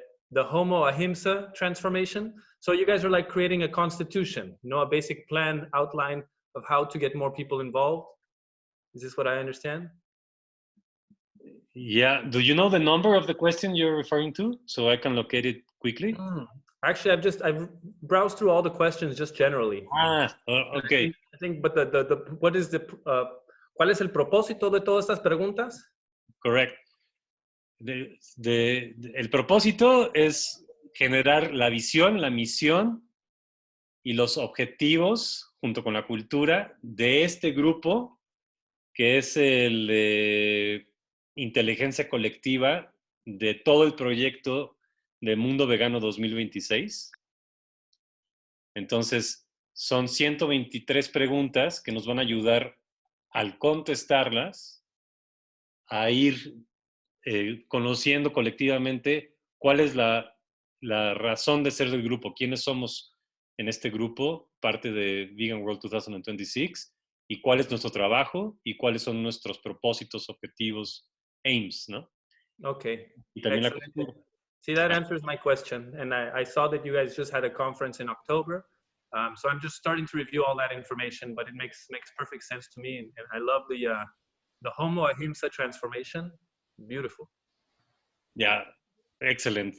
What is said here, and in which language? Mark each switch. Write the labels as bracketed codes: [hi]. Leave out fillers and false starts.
[en] The Homo Ahimsa transformation. So you guys are like creating a constitution, a basic plan outline of how to get more people involved. Is this what I understand? Yeah. Do you know the number of the question you're referring to, so I can locate it quickly? Actually, I've browsed through all the questions just generally. Okay. I think, but what is [es] ¿cuál es el propósito de todas estas preguntas? [en] Correct. [es] El propósito es generar la visión, la misión y los objetivos junto con la cultura de este grupo que es el inteligencia colectiva de todo el proyecto de Mundo Vegano 2026. Entonces, son 123 preguntas que nos van a ayudar al contestarlas a ir conociendo colectivamente cuál es la razón de ser del grupo, quiénes somos en este grupo, parte de Vegan World 2026, y cuál es nuestro trabajo y cuáles son nuestros propósitos, objetivos, aims, ¿no? [en] Okay. [es] Y también la cultura. [en] See, that answers my question. And I saw that you guys just had a conference in October. So I'm just starting to review all that information, but it makes perfect sense to me. And I love the Homo Ahimsa transformation. Beautiful. Yeah, excellent.